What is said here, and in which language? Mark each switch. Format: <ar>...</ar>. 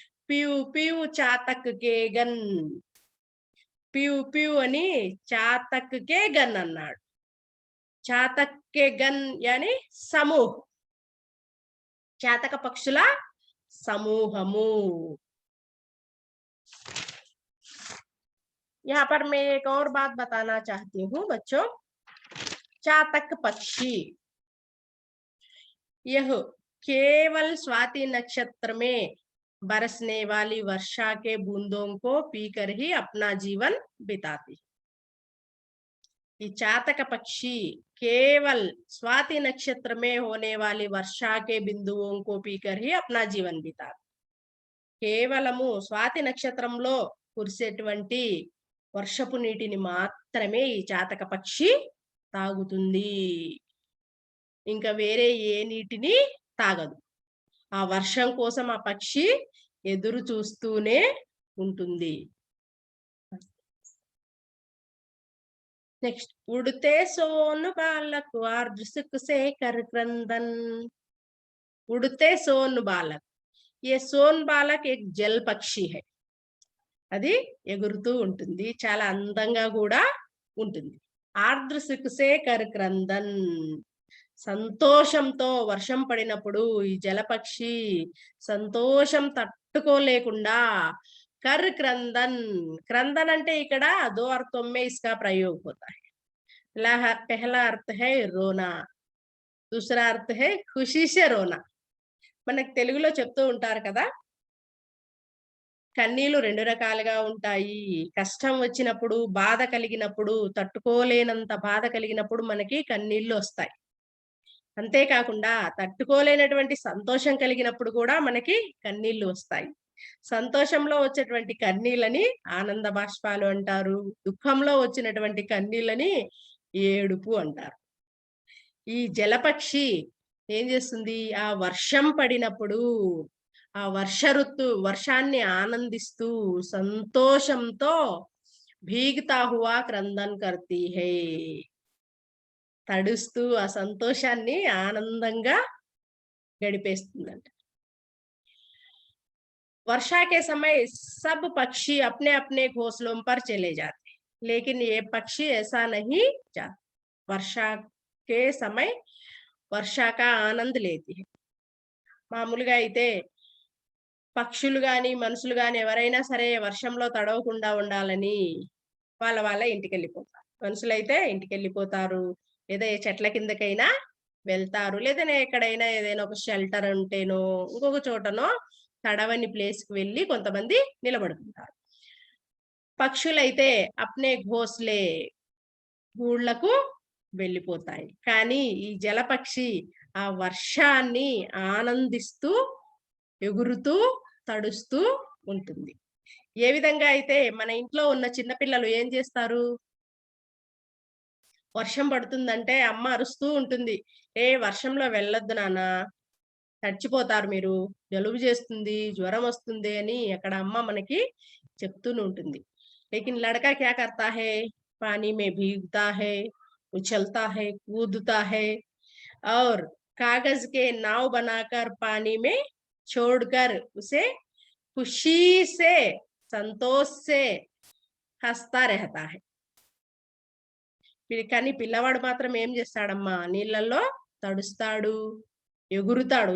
<hi>PU PU చాతక్ కే gun,</hi> <te>PU PU అని చాతక్ కే gun అన్నాడు.</te> <hi>చాతక్ కే gun యాని సమూహ్,</hi> <te>చాతక పక్షుల సమూహము.</te> <hi>यहाँ पर मैं एक और बात बताना चाहती हूँ बच्चों. चातक पक्षी यह केवल स्वाति नक्षत्र में बरसने वाली वर्षा के बूंदों को पीकर ही अपना जीवन बिताती. ये चातक पक्षी केवल स्वाति नक्षत्र में होने वाली वर्षा के बिंदुओं को पीकर ही अपना जीवन बिताती.</hi> <te>కేవలము స్వాతి నక్షత్రంలో కురిసేటువంటి వర్షపు నీటిని మాత్రమే ఈ చాతక పక్షి తాగుతుంది. ఇంకా వేరే ఏ నీటిని తాగదు. ఆ వర్షం కోసం ఆ పక్షి ఎదురు చూస్తూనే ఉంటుంది.</te> <hi>नेक्स्ट, उड़ते सोन बालक आर्द्र से कर क्रंदन. उड़ते सोन बालक, ये सोन बालक एक जल पक्षी है.</hi> <te>అది ఎగురుతూ ఉంటుంది, చాలా అందంగా కూడా ఉంటుంది.</te> <hi>ఆర్ద్ర సిక్సే కర్ క్రందన్,</hi> <te>సంతోషంతో వర్షం పడినప్పుడు ఈ జలపక్షి సంతోషం తట్టుకోలేకుండా</te> <hi>कर क्रंदन. क्रंदन</hi> <te>అంటే ఇక్కడ</te> <hi>दो अर्थों में इसका प्रयोग होता है. पहला अर्थ है रोना, दूसरा अर्थ है खुशी से रोना.</hi> <te>మనకు తెలుగులో చెప్తూ ఉంటారు కదా, కన్నీళ్లు 2 రకాలుగా ఉంటాయి. కష్టం వచ్చినప్పుడు, బాధ కలిగినప్పుడు, తట్టుకోలేనంత బాధ కలిగినప్పుడు మనకి కన్నీళ్లు వస్తాయి. అంతేకాకుండా తట్టుకోలేనటువంటి సంతోషం కలిగినప్పుడు కూడా మనకి కన్నీళ్లు వస్తాయి. సంతోషంలో వచ్చేటువంటి కన్నీళ్ళని ఆనంద బాష్పాలు అంటారు, దుఃఖంలో వచ్చినటువంటి కన్నీళ్ళని ఏడుపు అంటారు. ఈ జలపక్షి ఏం చేస్తుంది, ఆ వర్షం పడినప్పుడు ఆ వర్షాన్ని ఆనందిస్తూ సంతోషంతో</te> <hi>భీగతా హువా క్రందన్ కర్తీ హై,</hi> <te>తడుస్తూ ఆ సంతోషాన్ని ఆనందంగా గడిపేస్తుందంట.</te> <hi>वर्षा के समय सब पक्षी अपने अपने घोंसलों पर चले जाते, लेकिन ये पक्षी ऐसा नहीं जाते. वर्षा के समय वर्षा का आनंद लेती है.</hi> <te>మామూలుగా అయితే పక్షులు గాని మనుషులు గాని ఎవరైనా సరే వర్షంలో తడవకుండా ఉండాలని వాళ్ళ ఇంటికి వెళ్ళిపోతారు. మనుషులైతే ఇంటికి వెళ్ళిపోతారు, లేదా ఏ చెట్ల కిందకైనా వెళ్తారు, లేదా ఎక్కడైనా ఏదైనా ఒక షెల్టర్ ఉంటేనో ఇంకొక చోటనో తడవని ప్లేస్ కి వెళ్ళి కొంతమంది నిలబడుతుంటారు. పక్షులైతే</te> <hi>అప్నే ఘోస్లే</hi> <te>గూళ్ళకు వెళ్ళిపోతాయి. కానీ ఈ జలపక్షి ఆ వర్షాన్ని ఆనందిస్తూ ఎగురుతూ తడుస్తూ ఉంటుంది. ఏ విధంగా అయితే మన ఇంట్లో ఉన్న చిన్నపిల్లలు ఏం చేస్తారు, వర్షం పడుతుందంటే అమ్మ అరుస్తూ ఉంటుంది, ఏ వర్షంలో వెళ్ళొద్దు నాన్న, తడిచిపోతారు మీరు, జలుబు చేస్తుంది, జ్వరం వస్తుంది అని అక్కడ అమ్మ మనకి చెప్తూనే ఉంటుంది.</te> <hi>लेकिन लड़का क्या करता है, पानी में भीगता है, उछलता है, कूदता है और कागज के नाव बनाकर पानी में छोड़कर उसे खुशी से संतोष से हंसता रहता है.</hi> <te>కానీ పిల్లవాడు మాత్రం ఏం చేస్తాడమ్మా, నీళ్ళల్లో తడుస్తాడు, ఎగురుతాడు.</te>